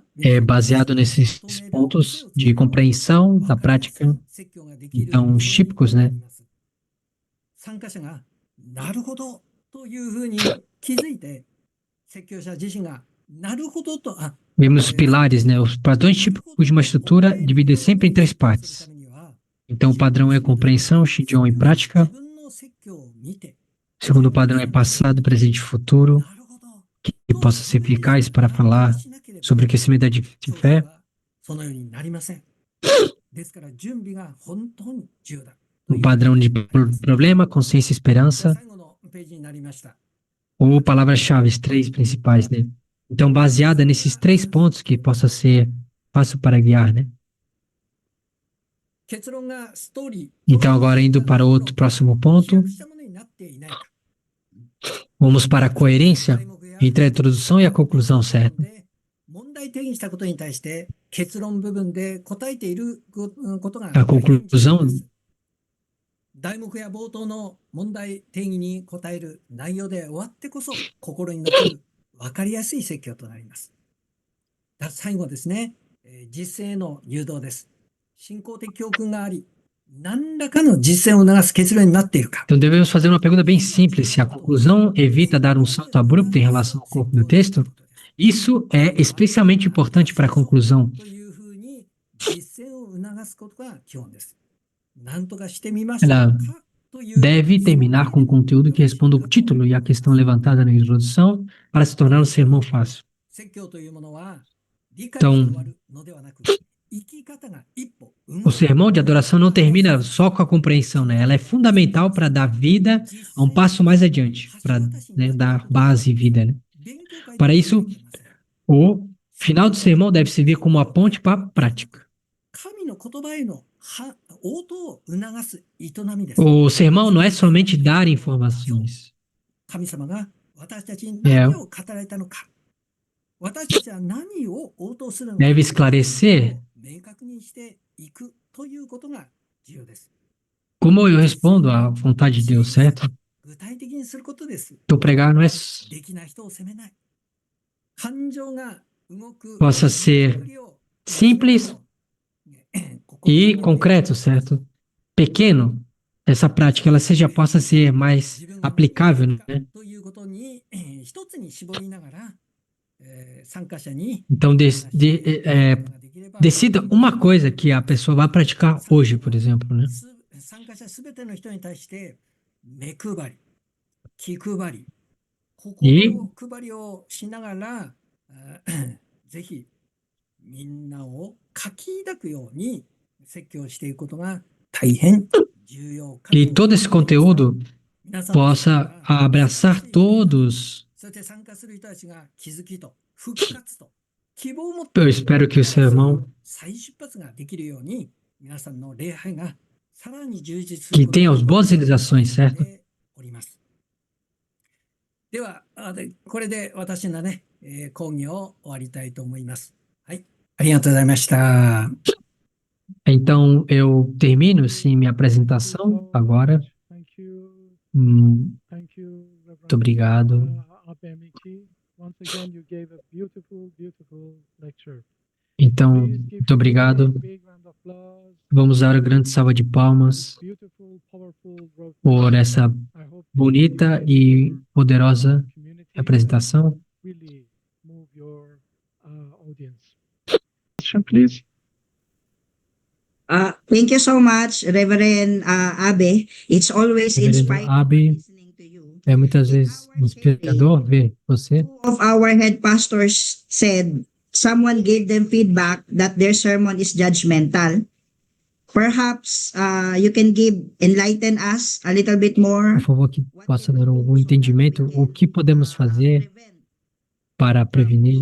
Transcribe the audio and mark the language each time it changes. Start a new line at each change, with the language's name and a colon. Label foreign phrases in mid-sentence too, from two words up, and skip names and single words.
Portuguese: baseado nesses pontos de compreensão da prática, então, os típicos, né?
Japanese: 参加者がなるほどというふうに気づいて、説教者自身がなるほどと、
Portuguese: Vemos os pilares, né? Os padrões típicos de uma estrutura dividem sempre em 3 partes. Então, o padrão é compreensão, Shijon e prática. O segundo padrão é passado, presente e futuro, que possa ser eficaz para falar sobre o crescimento da de fé.
Japanese: そのようになりません。ですから準備が本当に重要だ。
Portuguese: O padrão de problema, consciência e esperança.
Japanese: 最後のページになりました。
Portuguese: Ou palavras-chave, 3 principais, né? Então, baseada nesses 3 pontos que possa ser fácil para guiar, né?
Japanese: 結論がストーリー。
Portuguese: Então, agora indo para o outro próximo ponto,
Japanese: 飛躍したものになっていないか。
Portuguese: vamos para a coerência entre a introdução e a conclusão, certo?
Japanese: 問題定義したことに対して結論部分で答えていることが
Portuguese: A conclusão
Japanese: 題目や冒頭の問題定義に答える内容で終わってこそ心に残る分かりやすい説教となります。最後ですね、実践への誘導です。信仰的教訓があり、何らかの実践を促す結論になっているか。
Portuguese: Então, devemos fazer uma pergunta bem simples. Se a conclusão evita dar um salto abrupto em relação ao corpo do texto, isso é especialmente importante para a conclusão.
Japanese: というふうに実践を促すことが基本です。何とかしてみましたか
Portuguese: Ela
Japanese: という
Portuguese: deve terminar com conteúdo que responda ao título e à questão levantada na introdução para se tornar um sermão fácil.
Japanese: 説教というものは理解して終わるのではなく、生き方が一歩
Portuguese: O sermão de adoração não termina só com a compreensão, né? Ela é fundamental para dar vida a um passo mais adiante, para, né, dar base e vida, né? Para isso, o final do sermão deve servir como uma ponte para a prática.
Japanese: 神の言葉への応答を促す営みです。
Portuguese: O sermão não é somente dar informações.
Japanese: 神様が私たちに何を語られたのか、私たちは何を応答するのか
Portuguese: Deve esclarecer
Japanese: 明確にしていくということが重要です。
Portuguese: como eu respondo à vontade de Deus, certo?
Japanese: 具体的にすることです。
Portuguese: Então, pregar não é
Japanese: できない人を責めない。感情が動く
Portuguese: possa ser simples e concreto, certo? Pequeno, essa prática ela possa ser mais aplicável, né?
Japanese: ということに一つに絞りながら、参加者に
Portuguese: Então, decida uma coisa que a pessoa vai praticar hoje, por exemplo, né?
Japanese: 参加者すべての人に対して目配り、気配り、心配りをしながら、ぜひみんなを書き抱くように説教していくことが大変重要かと。
Portuguese: E todo esse conteúdo possa abraçar todos. Eu espero que o sermão que tenha as boas realizações, certo?
Japanese: では、これで私のね、講義を終わりたいと思います。はい。ありがとうございました。
Portuguese: Então, eu termino, sim, minha apresentação agora.
English: Thank you. Thank you, Reverend
Portuguese: Muito obrigado.
English: Abe Miki. Once again, you gave a beautiful, beautiful lecture.
Portuguese: Então,
English: Please give
Portuguese: muito obrigado.
English: a big round of applause.
Portuguese: Vamos dar uma grande salva de palmas
English: Beautiful, powerful road
Portuguese: por
English: map.
Portuguese: essa
English: I hope
Portuguese: bonita e poderosa
English: community
Portuguese: apresentação.
English: really move your audience. Question, please. Thank you so much, Reverend Abe. It's always
Portuguese: Reverendo
English: inspiring
Portuguese: Abe,
English: listening to you.
Portuguese: é muitas vezes inspirador ver você.
English: Two of our head pastors said someone gave them feedback that their sermon is judgmental. Perhaps you can enlighten us a little bit more.
Portuguese: Por favor, que possa dar algum entendimento. O que podemos fazer para prevenir